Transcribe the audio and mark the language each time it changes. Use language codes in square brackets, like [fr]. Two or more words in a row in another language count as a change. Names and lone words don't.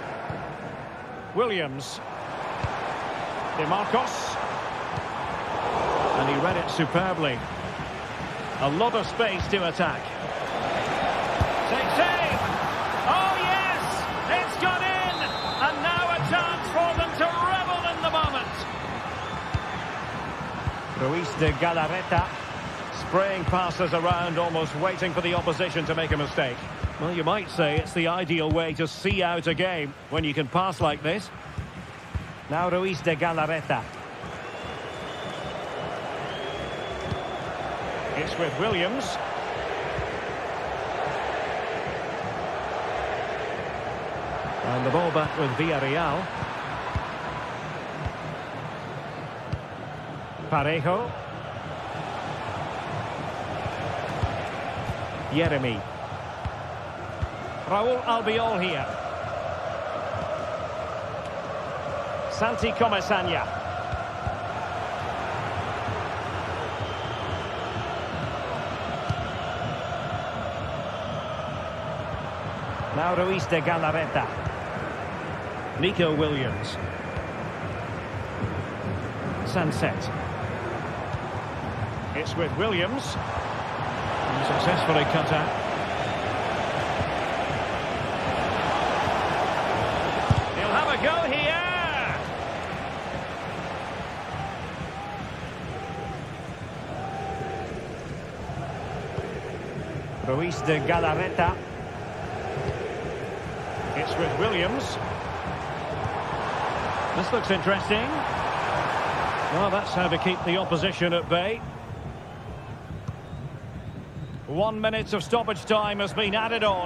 [en] Williams. DeMarcos. And he read it superbly. A lot of space to attack. Take save! Oh yes! It's gone in! And now a chance for them to revel in the moment. Ruiz de Galarreta spraying passes around, almost waiting for the opposition to make a mistake. Well, you might say it's the ideal way to see out a game when you can pass like this. Now Ruiz de Galarreta. It's with Williams. And the ball back with Villarreal. Parejo. Yeremy. Raúl Albiol here. Santi Comesaña. Now Ruiz de Galarreta. Nico Williams. Sunset. It's with Williams. And successfully cut out. He'll have a go here. Ruiz de Galarreta. It's with Williams. This looks interesting. Well, that's how to keep the opposition at bay. 1 minute of stoppage time has been added on.